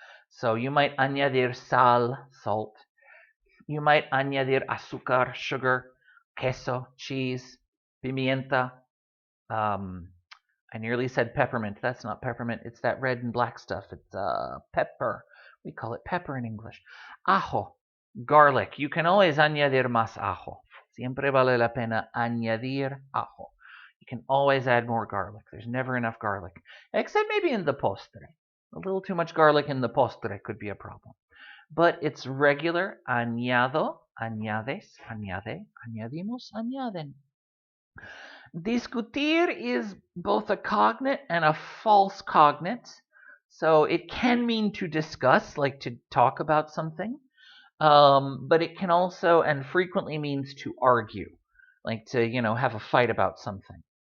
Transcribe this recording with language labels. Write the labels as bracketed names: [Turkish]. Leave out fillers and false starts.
[English] So you might añadir sal, salt. You might añadir azúcar, sugar, queso, cheese, pimienta. I nearly said peppermint. That's not peppermint. It's that red and black stuff. It's pepper. We call it pepper in English. Ajo, garlic. You can always [Spanish] añadir más ajo. Siempre vale la pena añadir ajo. [English] You can always add more garlic. There's never enough garlic. Except maybe in the postre. A little too much garlic in the postre could be a problem. But it's regular. [Spanish] Añado, añades, añade, añadimos, añaden. [English] Discutir is both a cognate and a false cognate. So it can mean to discuss, like to talk about something. But it can also and frequently means to argue, like to, have a fight about something.